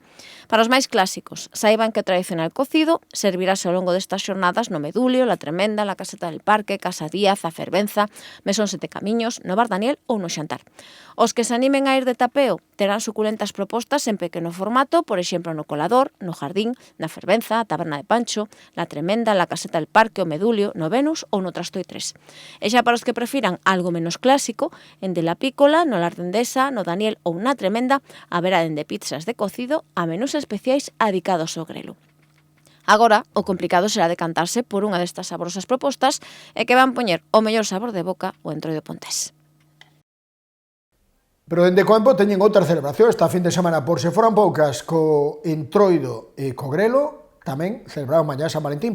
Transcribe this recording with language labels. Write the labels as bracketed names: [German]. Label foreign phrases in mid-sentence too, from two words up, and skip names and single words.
[Galician] Para os máis clásicos, saiban que o tradicional cocido servirase ao longo destas xornadas no Medulio, La Tremenda, La Caseta del Parque, Casa Díaz, A Fervenza, Mesón Sete Camiños, no Bar Daniel ou no Xantar. Os que se animen a ir de tapeo terán suculentas propostas en pequeno formato, por exemplo, no Colador, no Jardín, na Fervenza, a Taberna de Pancho, La Tremenda, La Caseta del Parque, o Medulio, no Venus ou no Trastoi 3. E xa para os que prefiran algo menos clásico, en De la Pícola, no Lar de Endesa, no Daniel ou na Tremenda, haberá dende pizzas de cocido a menús especiais adicados ao grelo. Agora, o complicado será decantarse por unha destas saborosas propostas e que van poñer o mellor sabor de boca o Entroido pontés. Pero dende Coempo teñen outra celebración esta fin de semana, por se foran poucas, co Entroido e co grelo, tamén celebraron mañá San Valentín.